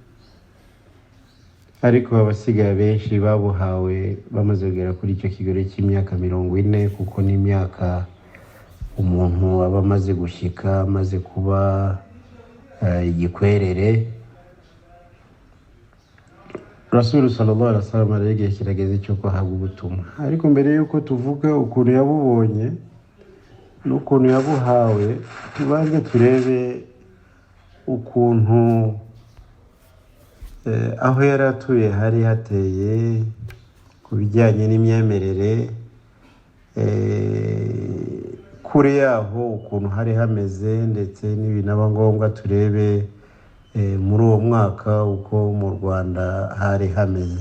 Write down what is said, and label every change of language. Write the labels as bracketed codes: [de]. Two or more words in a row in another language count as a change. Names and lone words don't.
[rw] Ariko abasigaye benshi babuhawe bamaze kugera kuri icyo kigero cy'imyaka 40, kuko ni imyaka umuntu aba amaze gushyika, amaze kuba igikwerere. Rasul [ar] صلى الله عليه وسلم [rw] aragiye kirageze cyo kwahabwa ubutumwa. Ariko mbere yuko tuvuga ukuntu yabubonye n'ukuntu yabuhawe, tubanze turebe ukuntu aho yaratuye hari hateye ku bijyanye n'imyemerere, kure yaho ukuntu hari hameze, ndetse n'ibinaba ngombwa turebe muri uwo mwaka uko mu Rwanda hari hameze.